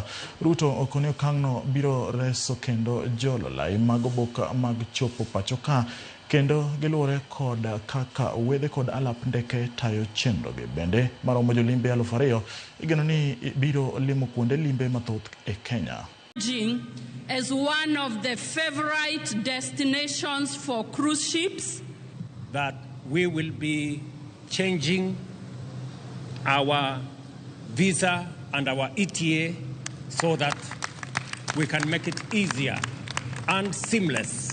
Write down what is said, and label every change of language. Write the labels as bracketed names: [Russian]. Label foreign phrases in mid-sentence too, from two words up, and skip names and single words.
[Luo (Kenya and Tanzania)] Ruto okoni okang'no biro reso kendo jololai mag bok mag chopo pacho ka kendo giluore kod kaka wedhe kod alap ndeke tayo chenro gi bende maromo jolimbe 2,000 igeno ni biro limo kuonde limbe mathoth e Kenya. [English] As one of the favorite destinations for cruise ships, that we will be changing our visa and our ETA so that we can make it easier and seamless.